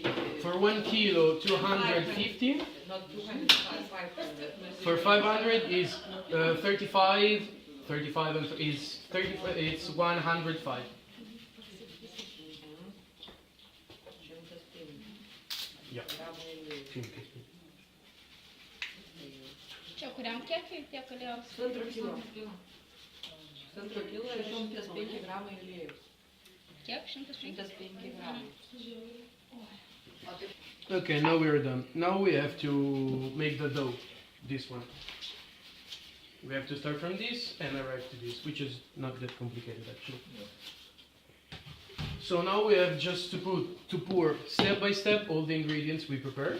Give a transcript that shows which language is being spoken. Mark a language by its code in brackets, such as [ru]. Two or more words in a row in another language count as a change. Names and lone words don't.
[en] For 1 kilo, 250. Not 200, 500. For 500 is 35. 35 and is 30. It's 105. Yeah. [lt] Čia kuriam kiekiui tiek galėjo? Pusantro kilo. Pusantro kilo ir 105 gramai aliejus. Kiek? 105? 105 gramai. [en] Okay, now we're done. Now we have to make the dough. This one. We have to start from this and arrive to this, which is not that complicated actually. So now we have just to pour step by step all the ingredients we prepared.